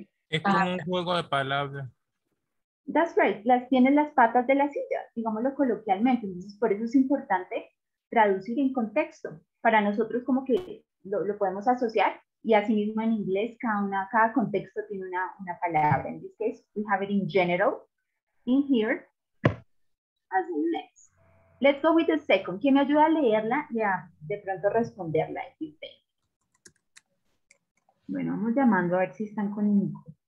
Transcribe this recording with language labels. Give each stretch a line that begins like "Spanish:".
Spanish: Es como un juego de palabras.
English: That's right,
Spanish: tienen las patas de la silla, digámoslo coloquialmente. Entonces, por eso es importante traducir en contexto. Para nosotros como que lo podemos asociar y asimismo en inglés cada contexto tiene una palabra.
English: In this case, we have it in general, in here, as in next. Let's go with the second.
Spanish: ¿Quién me ayuda a leerla y a de pronto responderla? Bueno, vamos llamando a ver si están conmigo.